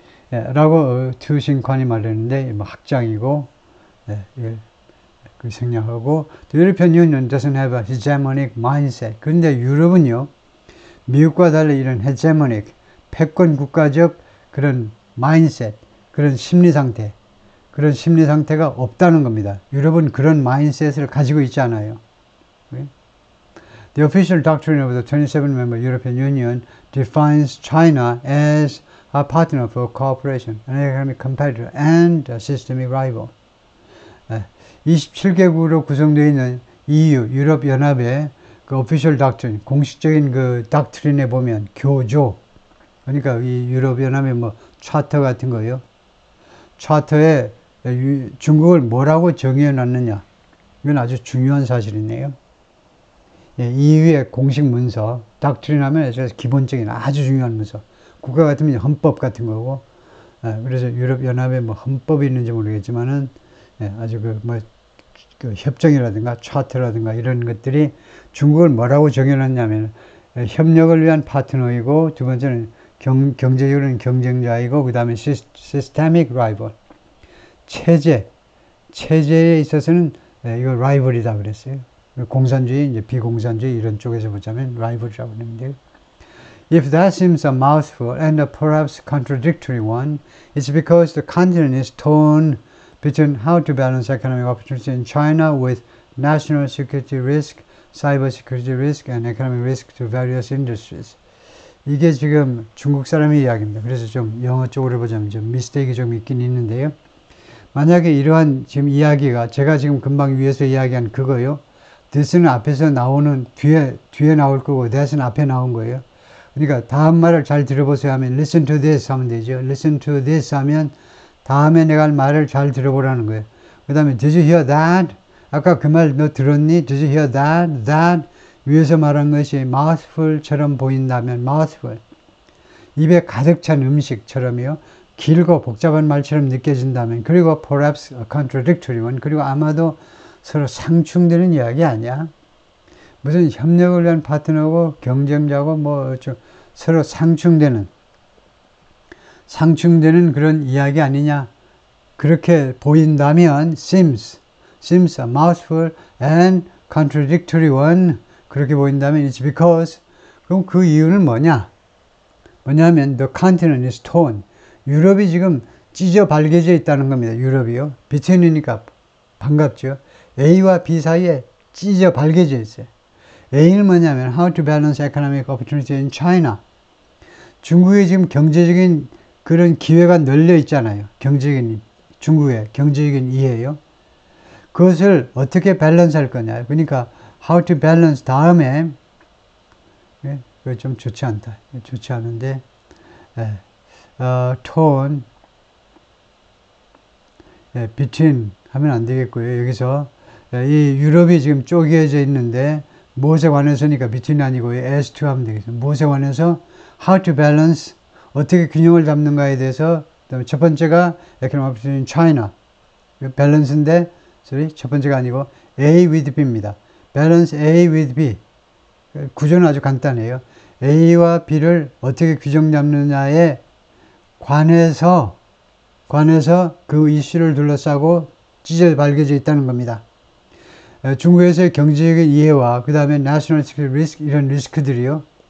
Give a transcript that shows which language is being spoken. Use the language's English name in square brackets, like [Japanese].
[Korean] 라고 투신관이 말했는데, 뭐 학장이고, 그 생략하고, [English] The European Union doesn't have a hegemonic mindset. [Korean] 그런데 유럽은요, 미국과 달리 이런 hegemonic, 패권 국가적 그런 mindset, 그런 심리 상태가 없다는 겁니다. 유럽은 그런 마인셋을 가지고 있지 않아요. [English] The official doctrine of the 27-member European Union defines China as a partner for cooperation, an economic competitor, and a systemic rival. [Korean] 27개국으로 구성되어 있는 EU, 유럽연합의 그 official doctrine, 공식적인 그 닥트린에 보면 교조, 그러니까 이 유럽연합의 뭐 차터 같은 거요. 차터에 중국을 뭐라고 정의해 놨느냐. 이건 아주 중요한 사실이네요. EU의 공식 문서, 닥트린 하면 아주 기본적인 아주 중요한 문서. 국가 같으면 헌법 같은 거고, 그래서 유럽연합에 뭐 헌법이 있는지 모르겠지만은, 아주 그 협정이라든가 차트라든가 이런 것들이 중국을 뭐라고 정해놨냐면, 협력을 위한 파트너이고, 두 번째는 경제적으로는 경쟁자이고, 그 다음에 [English] systemic rival. [Korean] 체제에 있어서는 이거 라이벌이다 그랬어요. 공산주의, 이제 비공산주의 이런 쪽에서 보자면 라이벌이라고 하는데요. [English] If that seems a mouthful and a perhaps contradictory one, it's because the continent is torn between how to balance economic opportunity in China with national security risk, cyber security risk, and economic risk to various industries. [Korean] 이게 지금 중국 사람의 이야기입니다. 그래서 좀 영어 쪽으로 보자면 좀 미스테이크가 좀 있긴 있는데요. 만약에 이러한 지금 이야기가 제가 지금 금방 위에서 이야기한 그거요. this는 앞에서 나오는 뒤에 나올 거고 that은 앞에 나온 거예요. 그러니까 다음 말을 잘 들어보세요 하면 [English] listen to this [Korean] 하면 되죠. [English] listen to this [Korean] 하면 다음에 내가 할 말을 잘 들어보라는 거예요. 그 다음에 [English] did you hear that? [Korean] 아까 그 말 너 들었니? [English] Did you hear that? [Korean] That 위에서 말한 것이 mouthful처럼 보인다면 mouthful. 입에 가득 찬 음식처럼요. 길고 복잡한 말처럼 느껴진다면, 그리고 [English] perhaps a contradictory one, [Korean] 그리고 아마도 서로 상충되는 이야기 아니야? 무슨 협력을 위한 파트너고 경쟁자고 뭐 서로 상충되는 그런 이야기 아니냐? 그렇게 보인다면 [English] seems a mouthful and contradictory one, [Korean] 그렇게 보인다면 it's because, 그럼 그 이유는 뭐냐면 [English] the continent is torn. [Korean] 유럽이 지금 찢어 발겨져 있다는 겁니다. 유럽이요. between이니까 반갑죠. A와 B 사이에 찢어 발겨져 있어요. A는 뭐냐면 [English] how to balance economic opportunity in China. [Korean] 중국에 지금 경제적인 그런 기회가 널려 있잖아요. 중국의 경제적인 이해요. 그것을 어떻게 밸런스 할 거냐. 그러니까 how to balance 다음에 예, 그거 좀 좋지 않다. 좋지 않은데 tone between 하면 안 되겠고요. 여기서 이 유럽이 지금 쪼개져 있는데 무엇에 관해서니까 between 아니고 as to 하면 되겠습니다. 무엇에 관해서 [English] how to balance [Korean] 어떻게 균형을 잡는가에 대해서 그다음에 첫 번째가 [English] economic between China [Korean] 밸런스인데 첫 번째가 아니고 A with B입니다. [English] balance A with B [Korean] 구조는 아주 간단해요. A와 B를 어떻게 규정 잡느냐에 관해서 그 이슈를 둘러싸고 찢어 밝혀져 있다는 겁니다. 중국에서의 경제적인 이해와 그 다음에 [English] national security risk [Korean] 이런 리스크들이요.